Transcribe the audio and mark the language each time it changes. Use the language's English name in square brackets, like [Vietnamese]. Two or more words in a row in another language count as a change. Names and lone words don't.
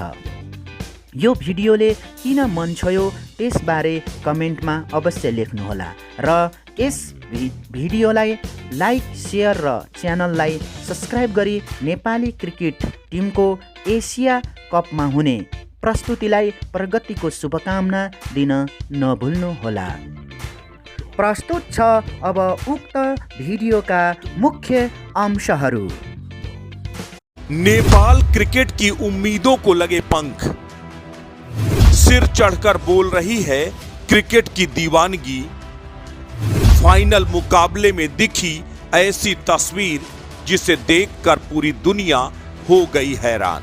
[Nepali] यो भिडियोले किन मन छोयो त्यसबारे कमेन्टमा अवश्य लेख्नुहोला र यस भिडियोलाई लाइक, सेयर र च्यानललाई सब्स्क्राइब गरी नेपाली क्रिकेट टिमको एसिया कपमा हुने प्रस्तुतिलाई प्रगतिको शुभकामना दिन नभुल्नुहोला। प्रस्तुत छ अब उक्त भिडियोका मुख्य अंशहरू। [Hindi] नेपाल क्रिकेट की उम्मीदों को लगे पंख, सिर चढ़कर बोल रही है क्रिकेट की दीवानगी। फाइनल मुकाबले में दिखी ऐसी तस्वीर जिसे देखकर पूरी दुनिया हो गई हैरान।